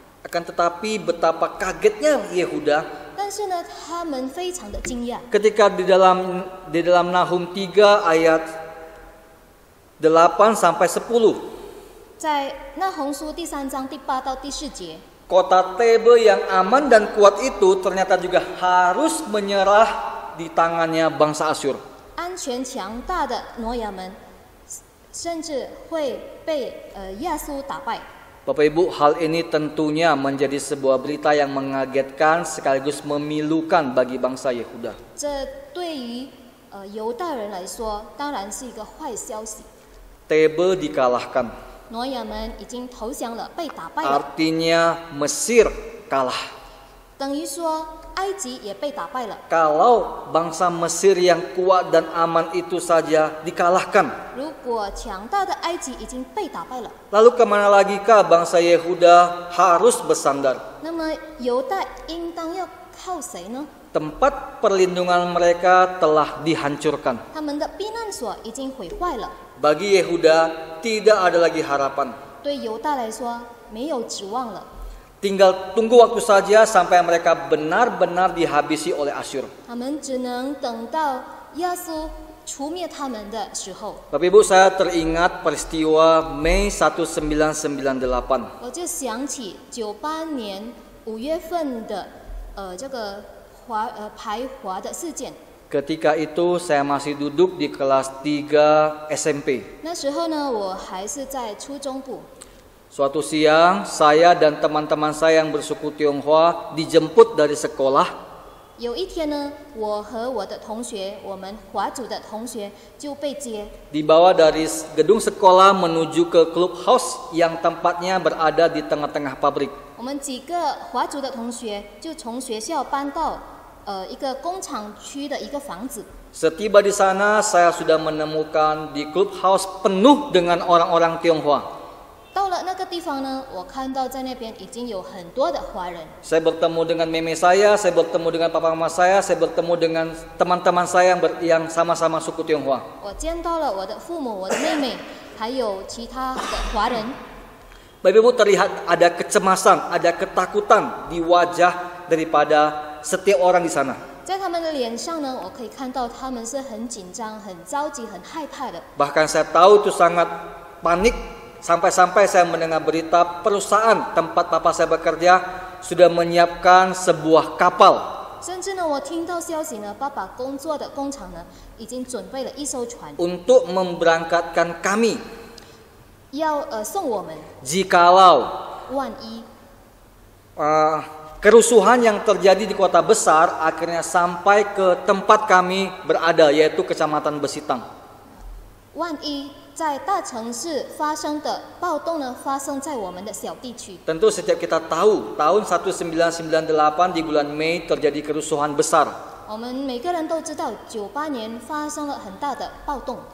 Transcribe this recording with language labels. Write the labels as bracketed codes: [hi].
[id] Akan tetapi betapa kagetnya Yehuda [zh] 但是呢，他们非常的惊讶。 [id] ketika di dalam Nahum 3 ayat 8 sampai 10. [zh] 在那红书第3章第8到第4节， [id] Kota Tebe yang aman dan kuat itu ternyata juga harus menyerah di tangannya bangsa Asyur. [zh] 安全强大的挪亚们，甚至会被亚苏打败。 [id] Bapak Ibu, hal ini tentunya menjadi sebuah berita yang mengagetkan sekaligus memilukan bagi bangsa Yehuda. [zh] 这对于犹大人来说，当然是一个坏消息。 [id] Tebe dikalahkan. [zh] 挪亚们已经投降了，被打败了， [id] Artinya Mesir kalah. [zh] 等于说埃及也被打败了。 [id] Kalau bangsa Mesir yang kuat dan aman itu saja dikalahkan, [zh] 如果强大的埃及已经被打败了， [id] lalu kemana lagikah bangsa Yehuda harus bersandar? [zh] 那么犹大应当要靠谁呢？ [id] Tempat perlindungan mereka telah dihancurkan. [zh] 他们的避难所已经毁坏了， [id] Bagi Yehuda tidak ada lagi harapan. [zh] 对犹大来说没有指望了。 [id] Tinggal tunggu waktu saja sampai mereka benar-benar dihabisi oleh Asyur. [zh] 他们只能等到亚苏除灭他们的时候。 [id] Bapak Ibu, saya teringat peristiwa Mei 1998. [zh] 我就想起98年5月份的这个排华的事件。 [id] Ketika itu saya masih duduk di kelas 3 SMP. [zh] 那时候呢，我还是在初中部。 [id] Suatu siang, saya dan teman-teman saya yang bersuku Tionghoa dijemput dari sekolah. [zh] 有一天呢，我和我的同学，我们华族的同学就被接， [id] Dibawa dari gedung sekolah menuju ke clubhouse yang tempatnya berada di tengah-tengah pabrik. [zh] 我们几个华族的同学就从学校搬到一个工厂区的一个房子。 [id] Setiba di sana, saya sudah menemukan di clubhouse penuh dengan orang-orang Tionghoa. [zh] 到了那个地方呢，我看到在那边已经有很多的华人。 [id] Saya bertemu dengan meme saya bertemu dengan papa mama saya bertemu dengan teman-teman saya yang sama-sama suku Tionghoa. [zh] 我见到了我的父母、我的妹妹，还有其他的华人。 [id] Bapak Ibu, terlihat ada kecemasan, ada ketakutan di wajah daripada setiap orang di sana. [zh] 在他们的脸上呢，我可以看到他们是很紧张、很着急、很害怕的。 [id] Bahkan saya tahu itu sangat panik. Sampai-sampai saya mendengar berita perusahaan tempat papa saya bekerja sudah menyiapkan sebuah kapal. [zh] 甚至呢，我听到消息呢，爸爸工作的工厂呢，已经准备了一艘船， [id] Untuk memberangkatkan kami [zh] 要送我们。 [id] jikalau [zh] 万一 [id] kerusuhan yang terjadi di kota besar akhirnya sampai ke tempat kami berada, yaitu Kecamatan Besitang. [zh] 万一在大城市发生的暴动呢，发生在我们的小地区。 [id] Tentu setiap kita tahu tahun 1998 di bulan Mei terjadi kerusuhan besar. [zh] 我们每个人都知道，98年发生了很大的暴动。